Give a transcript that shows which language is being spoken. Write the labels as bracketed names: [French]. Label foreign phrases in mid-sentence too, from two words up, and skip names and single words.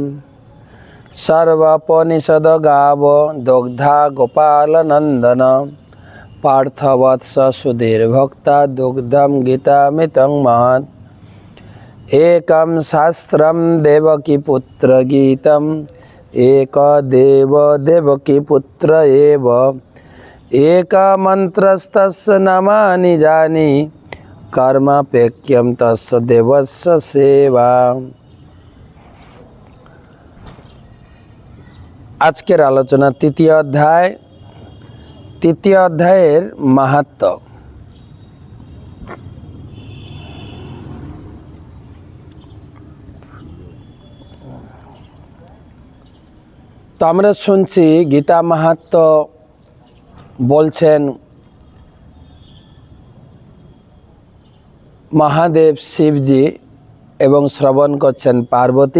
[Sanskrit] सर्वोपनिषद गाव दुग्धा गोपालनन्दन पार्थवत्स सुधीर्भक्ता दुग्धं गीतामृतं महत् एकं शास्त्रं देवकीपुत्र गीतम् एकदेव देवकीपुत्र एव एकमन्त्रस्तस्य नामानि जानि कर्मापेक्ष्यं तस्य देवस्य सेवा। [Bangla] আজকের আলোচনা তৃতীয় অধ্যায়ের মাহাত্ম্য। তো আমরা শুনছি গীতা মাহাত্ম্য বলছেন মহাদেব শিবজি এবং শ্রবণ করছেন পার্বতী।